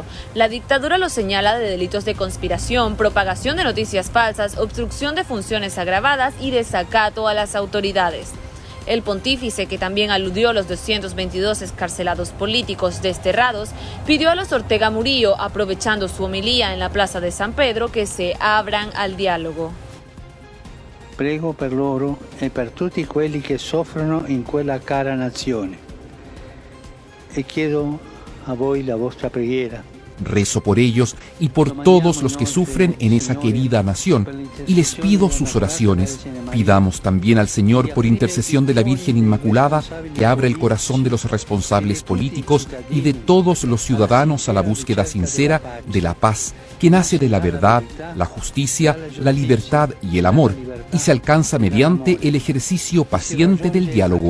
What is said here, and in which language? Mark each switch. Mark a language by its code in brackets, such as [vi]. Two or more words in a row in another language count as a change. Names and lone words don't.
[es] La dictadura lo señala de delitos de conspiración, propagación de noticias falsas, obstrucción de funciones agravadas y desacato a las autoridades. El pontífice, que también aludió a los 222 excarcelados políticos desterrados, pidió a los Ortega Murillo, aprovechando su homilía en la Plaza de San Pedro, que se abran al diálogo. [it] Prego per loro e per tutti quelli che soffrono in quella cara nazione. E chiedo a voi la vostra preghiera. [es] Rezo por ellos y por todos los que sufren en esa querida nación, y les pido sus oraciones. Pidamos también al Señor, por intercesión de la Virgen Inmaculada, que abra el corazón de los responsables políticos y de todos los ciudadanos a la búsqueda sincera de la paz, que nace de la verdad, la justicia, la libertad y el amor, y se alcanza mediante el ejercicio paciente del diálogo.